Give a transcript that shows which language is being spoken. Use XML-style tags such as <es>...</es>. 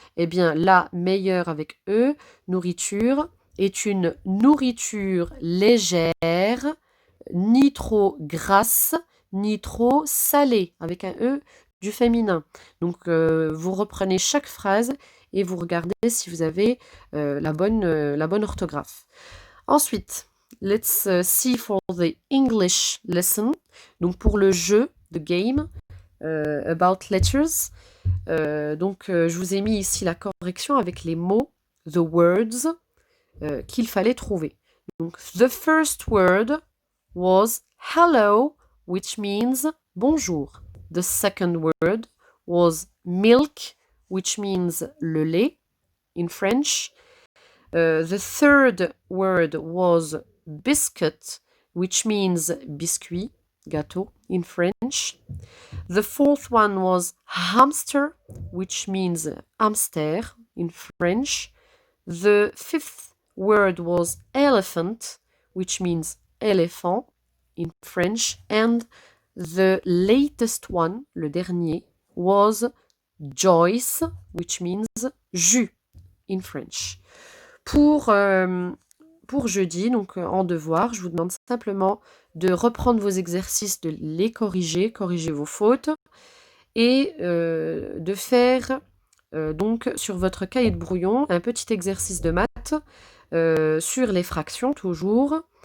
<fr>Eh bien, la meilleure avec E, nourriture, est une nourriture légère, ni trop grasse, ni trop salée, avec un E du féminin. Donc, vous reprenez chaque phrase et vous regardez si vous avez la bonne orthographe. Ensuite,</fr> <en>let's see for the English lesson.</en> <fr>Donc, pour le jeu,</fr> <en>the game, about letters.</en> <fr>Je vous ai mis ici la correction avec les mots,</fr> <en>the words,</en> <fr>qu'il fallait trouver. Donc,</fr> <en>the first word was hello which means</en> <fr>bonjour.</fr> <en>The second word was milk, which means le lait in French. The third word was biscuit, which means biscuit, gâteau in French. The fourth one was hamster, which means hamster in French. The fifth word was elephant, which means elephant in French. And the latest one,</en> <fr>le dernier,</fr> <en>was Joyce, which means jus in French.</en> <fr>Pour jeudi, donc en devoir, je vous demande simplement de reprendre vos exercices, de les corriger vos fautes, et de faire donc sur votre cahier de brouillon un petit exercice de maths sur les fractions toujours.</fr>